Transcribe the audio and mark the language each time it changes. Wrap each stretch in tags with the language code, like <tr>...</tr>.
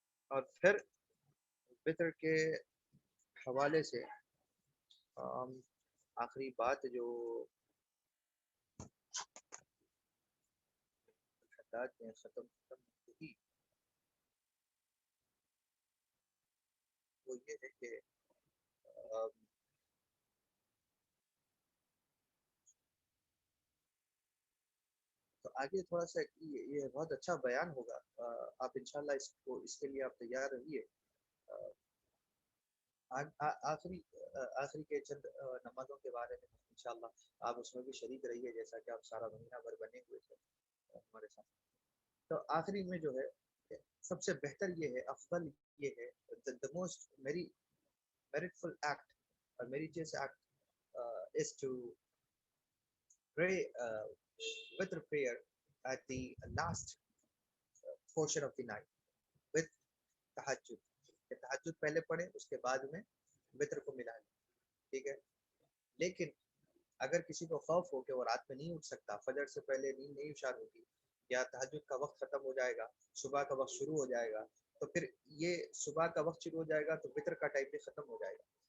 <ur>اور پھر وطر کے حوالے سے آخری بات جو حداد میں ختم ہوئی وہ یہ ہے کہ تو آگے تھوڑا سا یہ بہت اچھا بیان ہوگا. آپ انشاءاللہ اس کے لیے آپ تیار رہیے. آخری کے چند نمازوں کے بارے میں انشاءاللہ آپ اس میں بھی شریک رہیے، جیسا کہ آپ سارا مہینہ بھر بنے ہوئے تھے ہمارے ساتھ. تو آخری میں جو ہے سب سے بہتر یہ ہے،</ur> <en>افضل یہ ہے، the most meritful act or meritorious act is to pray witr prayer at the last portion of the night with tahajjud.</en> <ur>کہ تہجد پہلے پڑھیں، اس کے بعد میں وطر کو ملا لیں. ٹھیک ہے. لیکن اگر کسی کو خوف ہو کہ وہ رات میں نہیں اٹھ سکتا، فجر سے پہلے نیند نہیں اشار ہوگی، یا تہجد کا وقت ختم ہو جائے گا، صبح کا وقت شروع ہو جائے گا، تو پھر یہ صبح کا وقت شروع ہو جائے گا تو وطر کا ٹائم بھی ختم ہو جائے گا.</ur>